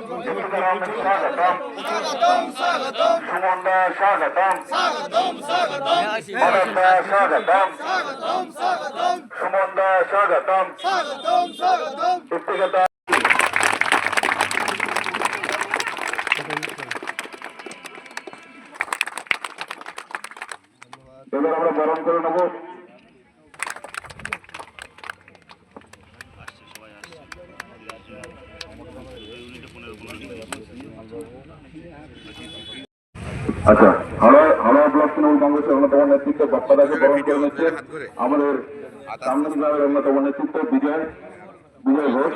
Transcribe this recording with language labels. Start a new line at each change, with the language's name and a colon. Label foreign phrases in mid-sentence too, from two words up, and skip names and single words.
Bangla: স্বাগতম স্বাগতম সুমনদা স্বাগতম স্বাগতম স্বাগতম মানবদা স্বাগতম স্বাগতম স্বাগতম সুমনদা স্বাগতম স্বাগতম স্বাগতম ব্যক্তিগত এবার আমরা বরণ করে নেব। আচ্ছা, হাওড়া ব্লক তৃণমূল কংগ্রেসের অন্যতম নেতৃত্ব বাপ্পাদাকে বরণ করে নিচ্ছে আমাদের কামরান গ্রামের অন্যতম নেতৃত্ব বিজয় ঘোষ।